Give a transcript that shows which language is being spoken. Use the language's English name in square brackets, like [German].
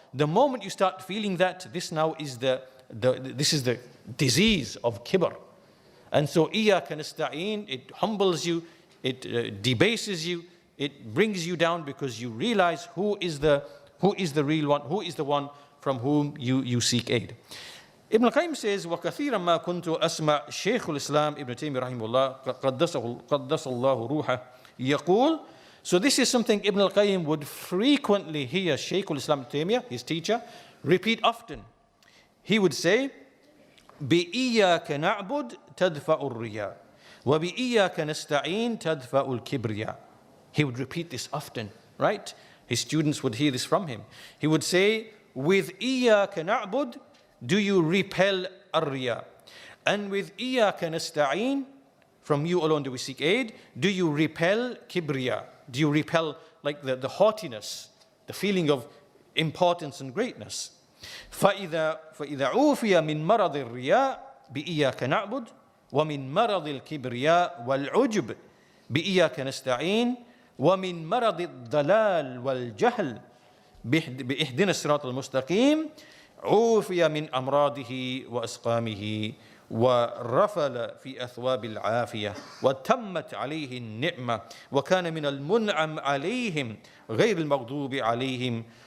[English] The moment you start feeling that, this now is this is the disease of kibr. And so [Arabic] iyaka nasta'in, [English] it humbles you, it debases you, it brings you down, because you realize who is the real one, who is the one from whom you seek aid. Ibn al-Qayyim says, [Arabic] وَكَثِيرًا مَا كُنْتُ أَسْمَعْ شيخ الإسلام Ibn Taymiyyah رحمه الله قدس الله روحه يقول. [English] So this is something Ibn al-Qayyim would frequently hear Shaykh al-Islam Ibn Taymiyyah, his teacher, repeat often. He would say, [Arabic] بِإِيَّاكَ نَعْبُدْ تَدْفَعُ الرِّيَاء وَبِإِيَّاكَ نَسْتَعِينَ تَدْفَعُ الْكِبْرِيَاء. [English] He would repeat this often, right? His students would hear this from him. He would say, with [Arabic] إِيَّاكَ نَعْبُدْ, [English] do you repel ar-riya? And with [Arabic] إِيَّاكَ نَسْتَعِينَ, [English] from you alone do we seek aid, do you repel kibriya? Do you repel like the haughtiness, the feeling of importance and greatness? [Arabic] فَإِذَا عُوفِيَ مِنْ مَرَضِ الرِّيَاءِ بِإِيَّاكَ نَعْبُدْ وَمِنْ مَرَضِ الْكِبْرِيَاءِ وَالْعُجْبِ بِإِيَّاكَ نَسْتَعِينَ وَمِنْ مَرَضِ الضَّلَالِ وَالْجَهْلِ بِإِهْدِنَا الصِّرَاطَ الْمُسْتَقِيمِ عُوفِيَ مِنْ أَمْرَاضِهِ وَأَسْقَامِهِ ورفل في أثواب العافية وتمت عليه النعمة وكان من المنعم عليهم غير المغضوب عليهم.